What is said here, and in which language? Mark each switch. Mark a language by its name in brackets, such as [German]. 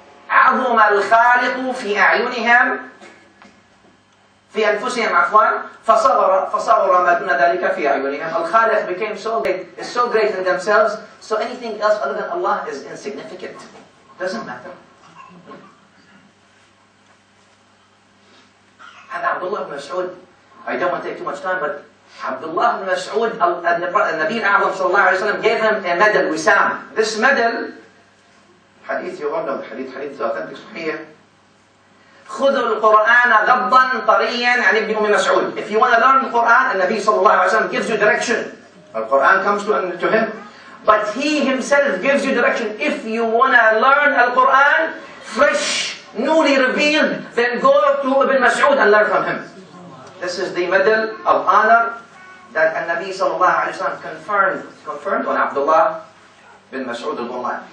[Arabic] عظم الخالق في أعينهم في أنفسهم عفوا فصغر ما دون ذلك في أعينهم. [English] Al-Khaliq became so great, is so great in themselves, so anything else other than Allah is insignificant. Doesn't matter. And Abdullah ibn Mas'ud, I don't want to take too much time, but Abdullah ibn Mas'ud, Nabi A'zam sallallahu alayhi wa sallam gave him a medal, Wisam. This medal, hadith you all know, the hadith is authentic, sahih. [Arabic] خذوا القرآن غضا طريا عن ابن أم مسعود. [English] If you want to learn the Quran, and Nabi sallallahu alayhi wa sallam gives you direction. The Quran comes to him. But he himself gives you direction. If you want to learn Al-Quran, fresh, newly revealed, then go to Ibn Mas'ud and learn from him. This is the medal of honor that An-Nabi sallallahu alayhi wa sallam conferred on Abdullah bin Mas'ud al-Quran.